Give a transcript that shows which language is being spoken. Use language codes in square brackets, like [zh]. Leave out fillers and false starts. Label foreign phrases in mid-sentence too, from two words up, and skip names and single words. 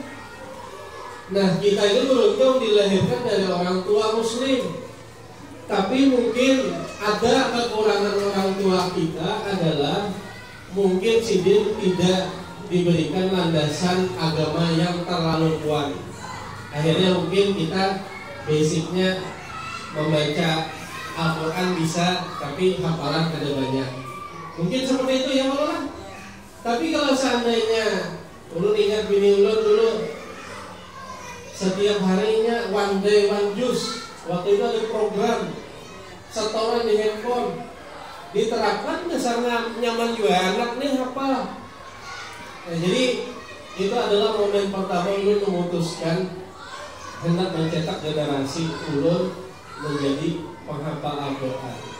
[id] Nah, kita ini beruntung dilahirkan dari orang tua Muslim, tapi mungkin ada kekurangan orang tua kita adalah mungkin sidin tidak diberikan landasan agama yang terlalu kuat. Akhirnya mungkin kita basicnya membaca Al-Quran bisa, tapi hafalan kada banyak. Mungkin seperti itu ya Allah. Tapi kalau seandainya ulun ingat bini ulun dulu setiap harinya [en] one day one juice, [id] waktu itu ada program setoran di handphone, diterapkan dasarnya nyaman juga anak nih hafal. Nah, jadi itu adalah momen pertama ulun memutuskan hendak mencetak generasi ulun menjadi penghafal Al-Quran.